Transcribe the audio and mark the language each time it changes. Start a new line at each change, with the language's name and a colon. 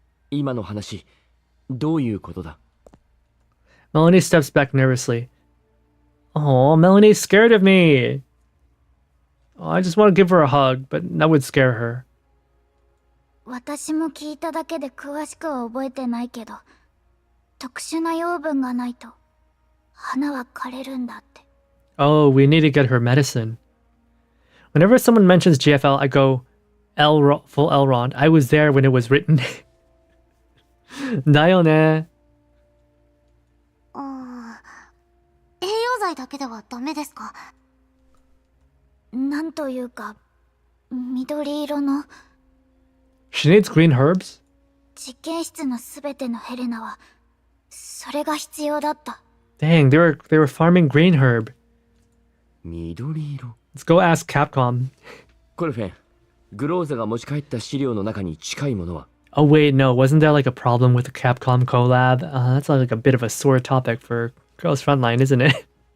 Japanese: 今の話、どういうことだ？
English: Melanie steps back nervously. Oh, Melanie's scared of me. Oh, I just want to give her a hug, but that would scare her.
Japanese: 私も聞いただけで詳しくは覚えてないけど、特殊な養分がないと花は枯れるんだって。
English: Oh, we need to get her medicine. Whenever someone mentions GFL, I go, full Elrond. I was there when it was written.
Japanese: だよね。栄養剤だけではダメですか？なんというか、緑色の。
English: She needs green herbs?
Japanese: 実験室のすべてのヘレナは、それが必要だった。
English: Dang, they were farming green herb.
Japanese: 緑色。
English: Let's go ask Capcom.
Japanese: コルフェン、グローザが持ち帰った資料の中に近いものは？
English: Oh wait, no, wasn't there like a problem with the Capcom collab? That's like a bit of a sore topic for Girls Frontline, isn't it?